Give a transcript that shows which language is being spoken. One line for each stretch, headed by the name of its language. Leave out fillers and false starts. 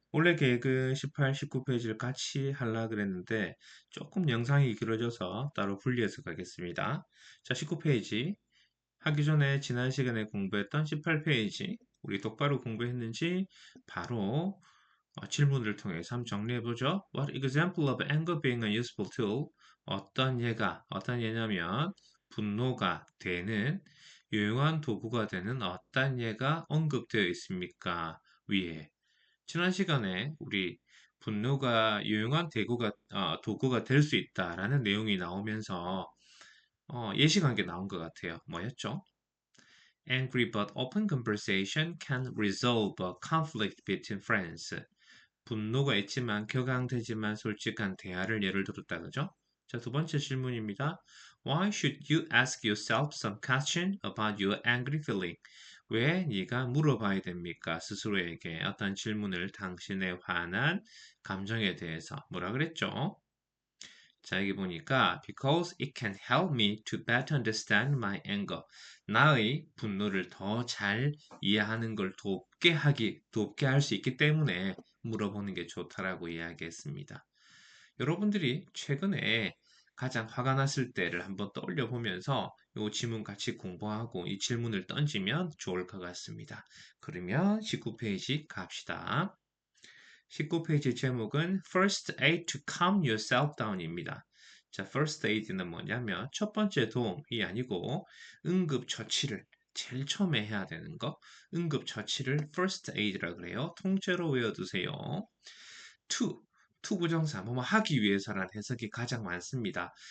Korean: 원래 계획은 18, 19페이지를 같이 하려고 그랬는데 조금 영상이 길어져서 따로 분리해서 가겠습니다. 자, 19페이지. 하기 전에 지난 시간에 공부했던 18페이지. 우리 똑바로 공부했는지 바로 질문을 통해서 한번 정리해보죠.
English: What example of anger being a useful tool?
Korean: 어떤 예냐면 분노가 되는 유용한 도구가 되는 어떤 예가 언급되어 있습니까? 위에. 지난 시간에 우리 분노가 유용한 도구가 될 수 있다라는 내용이 나오면서 예시관계 나온 것 같아요. 뭐였죠?
English: Angry but open conversation can resolve a conflict between friends.
Korean: 분노가 있지만 격앙되지만 솔직한 대화를 예를 들었다 그죠? 자, 두 번째 질문입니다.
English: Why should you ask yourself some question about your angry feeling?
Korean: 왜 네가 물어봐야 됩니까? 스스로에게 어떤 질문을 당신의 화난 감정에 대해서 뭐라 그랬죠? 자, 여기 보니까
English: because it can help me to better understand my anger.
Korean: 나의 분노를 더 잘 이해하는 걸 돕게 할 수 있기 때문에 물어보는 게 좋다라고 이야기했습니다. 여러분들이 최근에 가장 화가 났을 때를 한번 떠올려 보면서 이 지문 같이 공부하고 이 질문을 던지면 좋을 것 같습니다. 그러면 19페이지 갑시다. 19페이지 제목은 First Aid to Calm Yourself Down입니다. 자, First Aid는 뭐냐면 첫 번째 도움이 아니고 응급처치를 제일 처음에 해야 되는 거 응급처치를 First Aid라 그래요. 통째로 외워두세요. To, to 부정사 뭐뭐 하기 위해서란 해석이 가장 많습니다.